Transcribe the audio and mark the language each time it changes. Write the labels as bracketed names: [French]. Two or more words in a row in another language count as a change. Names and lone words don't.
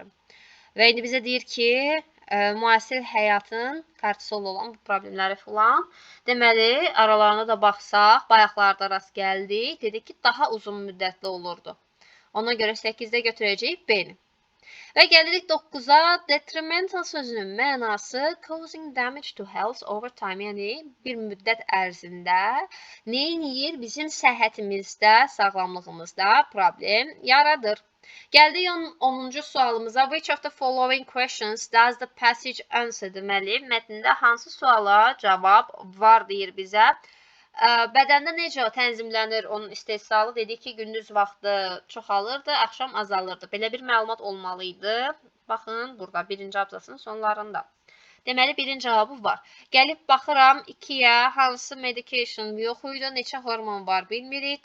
[Azerbaijani] Və indi bizə deyir ki, müasir həyatın kortisol olan bu problemləri filan. Deməli, aralarına da baxsaq, bayaqlarda rast gəldik. Dedik ki, daha uzun müddətli olurdu. Ona görə 8-də götürəcəyik B-ni. Və gəlirik 9-a. Detrimental sözünün mənası [English] causing damage to health over time. [Azerbaijani] Yəni, bir müddət ərzində neyiniyir? Bizim səhhətimizdə, sağlamlığımızda problem yaradır. Gəldik 10-cu sualımıza. [English] Which of the following questions does the passage answer? [Azerbaijani] Deməli, mətndə hansı suala cavab var deyir bizə. Bədəndə necə tənzimlənir onun istehsalı? Dedik ki, gündüz vaxtı çoxalırdı, axşam azalırdı. Belə bir məlumat olmalıydı. Baxın, burada birinci abzasının sonlarında. Deməli, birinci cavabı var. Gəlib baxıram 2-yə, hansı medication yox idi, neçə hormon var bilmirik.